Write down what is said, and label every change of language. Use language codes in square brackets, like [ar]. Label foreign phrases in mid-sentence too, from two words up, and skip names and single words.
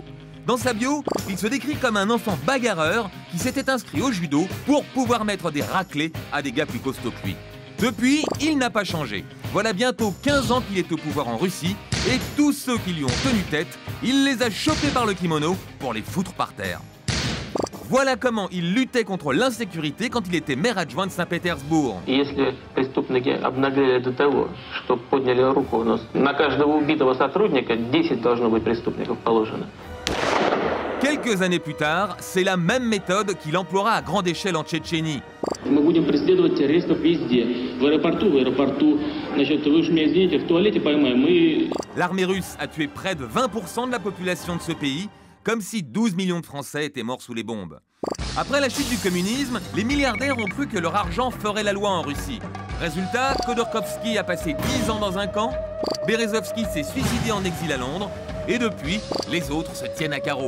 [fr] Dans sa bio, il se décrit comme un enfant bagarreur qui s'était inscrit au judo pour pouvoir mettre des raclés à des gars plus costauds que lui. Depuis, il n'a pas changé. Voilà bientôt 15 ans qu'il est au pouvoir en Russie, et tous ceux qui lui ont tenu tête, il les a chopés par le kimono pour les foutre par terre. Voilà comment il luttait contre l'insécurité quand il était maire adjoint de Saint-Pétersbourg. [ru] Если преступники обнаглели до того, что подняли руку у нас, на каждого убитого сотрудника 10 должно быть преступников положено. [fr] Quelques années plus tard, c'est la même méthode qu'il emploiera à grande échelle en Tchétchénie. [ru] Мы будем преследовать террористов везде. В аэропорту, значит, вы уж меня извините, в туалете поймаем, мы... [fr] L'armée russe a tué près de 20% de la population de ce pays, comme si 12 millions de Français étaient morts sous les bombes. Après la chute du communisme, les milliardaires ont cru que leur argent ferait la loi en Russie. Résultat, Khodorkovsky a passé 10 ans dans un camp, Berezovsky s'est suicidé en exil à Londres, et depuis, les autres se tiennent à carreau.